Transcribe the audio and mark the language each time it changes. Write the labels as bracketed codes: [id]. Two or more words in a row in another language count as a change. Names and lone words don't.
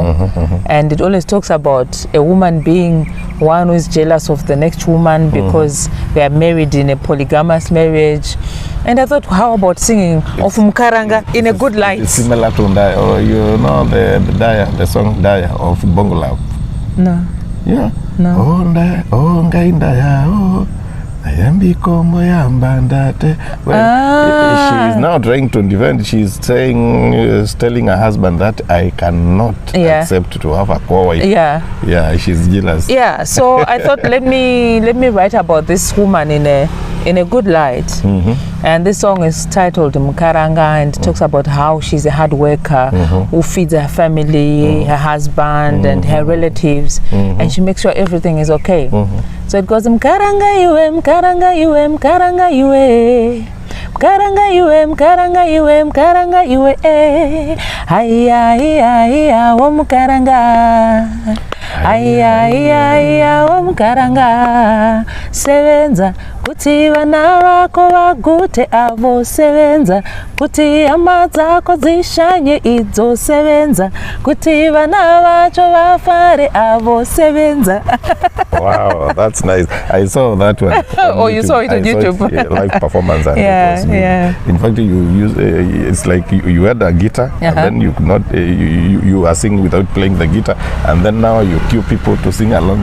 [en] And it always talks about a woman being one who is jealous of the next woman because they are married in a polygamous marriage. And I thought, how about singing of Mukaranga in a good light? It's similar to Ndaya, or you know the song Ndaya of Bongo Love? No. Yeah. No. [ln] Oh Ndaya, oh Ngai Ndaya, oh Ayambi Kombo Yambandate. [en] Well, she is now trying to defend. She's telling her husband that I cannot accept to have a co-wife. Yeah. Yeah, she's jealous. Yeah. So I thought, let me write about this woman in a good light. And this song is titled Mukaranga, and it talks about how she's a hard worker who feeds her family, her husband, and her relatives, and she makes sure everything is okay. So it goes [sn] Mukaranga iwe, Mukaranga iwe, Mukaranga iwe. Mukaranga iwe, Mukaranga iwe, Mukaranga iwe. Aya iya iya wo Mukaranga. Aya iya iya wo Mukaranga. Sevenza kuti vana vako vagute avo, sevenza kuti hama dzako dzishanye idzo, sevenza kuti vana vacho vafare avo, sevenza. [en] Wow, that's nice. I saw that one. Oh, you saw it on YouTube? Live performance. And in fact, you use it's like you had a guitar, and then you could not. You are singing without playing the guitar, and then now you cue people to sing along.